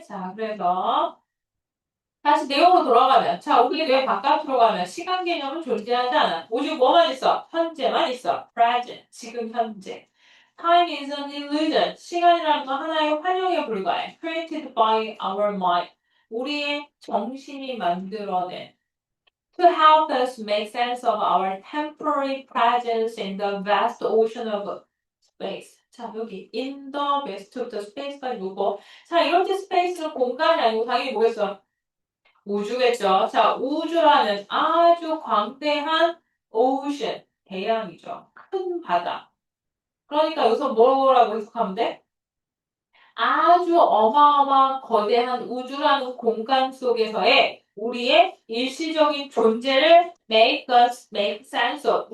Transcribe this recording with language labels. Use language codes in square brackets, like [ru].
[ko] 자, 그래서 다시 내용으로 돌아가면 자, 우리 뇌 바깥으로 가면 시간 개념은 존재하지 않아. 오직 뭐만 있어? 현재만 있어. present. 지금 현재. [en] Time is an illusion. [ko] 시간이라는 건 하나의 환영에 불과해. [en] Created by our mind. [ko] 우리의 정신이 만들어낸. [en] To help us make sense of our temporary presence in the vast ocean of space. [ko] 자, 여기 [en] in the vast of the space [ko] 가 누구? 자, 이럴 때 space는 공간이 아니고 당연히 뭐겠어? 우주겠죠. 자, 우주라는 아주 광대한 ocean, 대양이죠. 큰 바다. 그러니까 여기서 뭐라고 해석하면 돼? 아주 어마어마한 거대한 우주라는 공간 속에서의 우리의 일시적인 존재를 [en] make us make sense of.